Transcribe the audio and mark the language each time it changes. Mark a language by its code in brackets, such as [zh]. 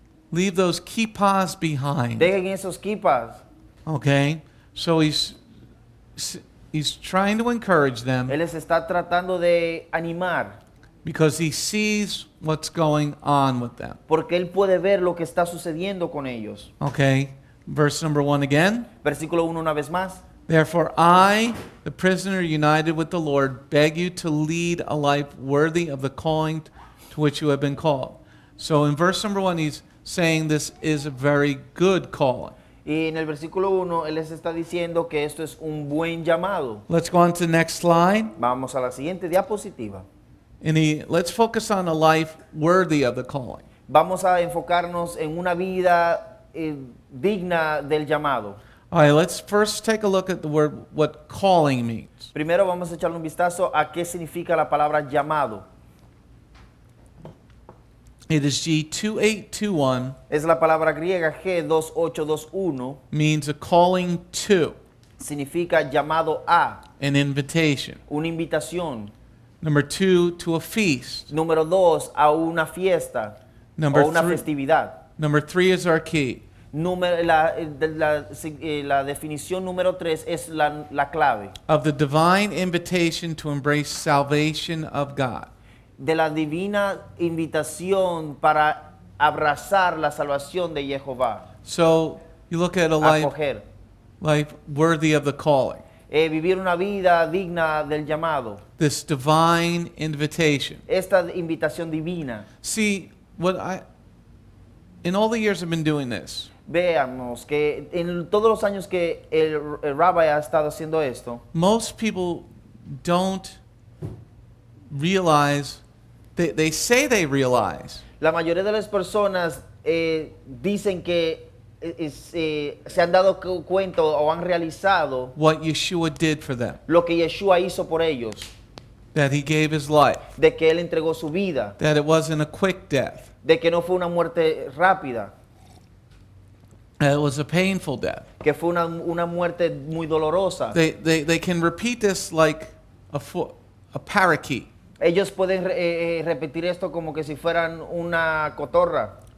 [en] Leave those kippahs behind. [es] dejen esos kipas. [en] Okay? So he's trying to encourage them [es] Él les está tratando de animar [en] because he sees what's going on with them. [es] porque él puede ver lo que está sucediendo con ellos. [en] Okay? Verse number 1 again. [es] Versículo 1 una vez más. [en] Therefore I, the prisoner united with the Lord, beg you to lead a life worthy of the calling to which you have been called. So in verse number 1 he's saying this is a very good calling. [es] Y en el versículo 1 él les está diciendo que esto es un buen llamado. [en] Let's go on to the next slide. [es] Vamos a la siguiente diapositiva. [en] Let's focus on a life worthy of the calling. [es] Vamos a enfocarnos en una vida digna del llamado. [en] All right, let's first take a look at the word, what calling means. [es] Primero vamos a echarle un vistazo a qué significa la palabra llamado. [en] It is G2821, [es] Es la palabra griega G2821, [en] means a calling to, [es] significa llamado a, [en] an invitation. [es] una invitación. [en] Number 2, to a feast. [es] Número 2, a una fiesta [en] Number [es] o una [en] three- [es] festividad. [en] Number 3 is our key. [es] La definición número 3 es la clave [en] Of the divine invitation to embrace salvation of God. [es] de la divina invitación para abrazar la salvación de Jehová, [en] So you look at a life [es] acoger, [en] worthy of the calling. [es] vivir una vida digna del llamado, [en] This divine invitation. [es] esta invitación divina. [en] See, in all the years I've been doing this, [es] Veamos que en todos los años que el rabbi ha estado haciendo esto, [en] most people don't realize, they say they realize, [es] la mayoría de las personas dicen que se han dado cuenta o han realizado [en] what Yeshua did for them. [es] lo que Yeshua hizo por ellos, [en] That he gave his life. [es] de que él entregó su vida, [en] That it wasn't a quick death. [es] de que no fue una muerte rápida, [en] That it was a painful death. [es] que fue una muerte muy dolorosa. [en] They can repeat this like a parakeet. [es] Ellos pueden repetir esto como que si fueran una cotorra.